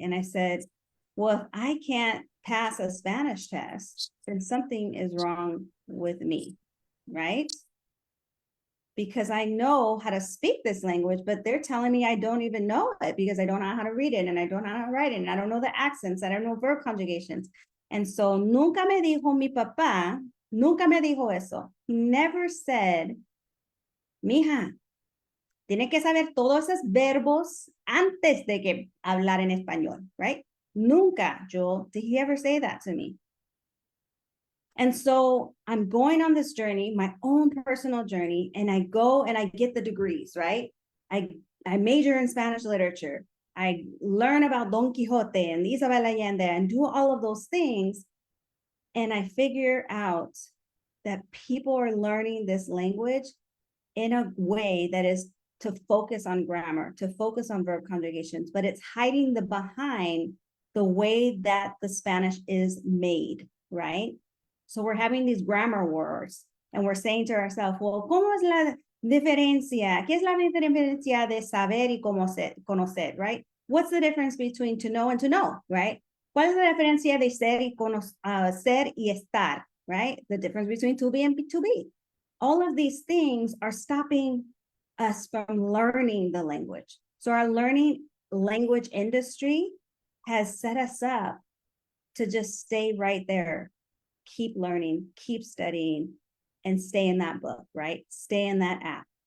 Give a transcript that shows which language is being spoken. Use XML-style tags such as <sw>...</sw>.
<en>And I said, well, if I can't pass a Spanish test, then something is wrong with me, right? Because I know how to speak this language, but they're telling me I don't even know it because I don't know how to read it and I don't know how to write it and I don't know the accents, I don't know verb conjugations. And so</en> <es>nunca me dijo mi papá, nunca me dijo eso.</es> <en>He never said,</en> <es>mija, tiene que saber todos esos verbos antes de que hablar en español,</es> <en>right?</en> <es>Nunca,</es> <en>Joel, did he ever say that to me? And so I'm going on this journey, my own personal journey, and I go and I get the degrees, right? I major in Spanish literature. I learn about Don Quixote and Isabel Allende and do all of those things. And I figure out that people are learning this language in a way that is to focus on grammar, to focus on verb conjugations, but it's hiding the behind the way that the Spanish is made, right? So we're having these grammar wars and we're saying to ourselves, well,</en> <es>¿cómo es la diferencia? ¿Qué es la diferencia de saber y conocer,</es> <en>right? What's the difference between to know and to know, right?</en> <es>¿Cuál es la diferencia de ser y estar,</es> <en>right? The difference between to be and to be. All of these things are stopping us from learning the language. So our learning language industry has set us up to just stay right there, keep learning, keep studying, and stay in that book, right? Stay in that app.</en>